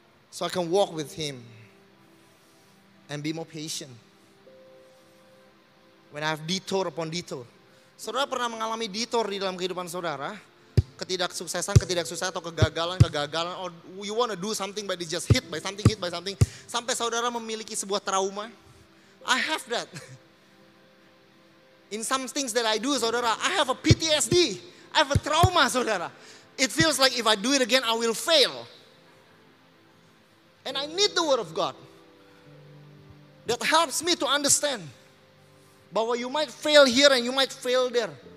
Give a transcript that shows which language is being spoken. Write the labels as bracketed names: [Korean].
[English] So I can walk with Him and be more patient. When I have detour upon detour. [Indonesian] Saudara pernah mengalami detour di dalam kehidupan saudara? Ketidaksuksesan atau kegagalan, [English] or you want to do something but it's just hit by something. [Indonesian] Sampai saudara memiliki sebuah trauma. [English] I have that. In some things that I do, saudara, I have a PTSD. I have a trauma, saudara. It feels like if I do it again, I will fail. And I need the word of God. That helps me to understand. Bahwa you might fail here and you might fail there.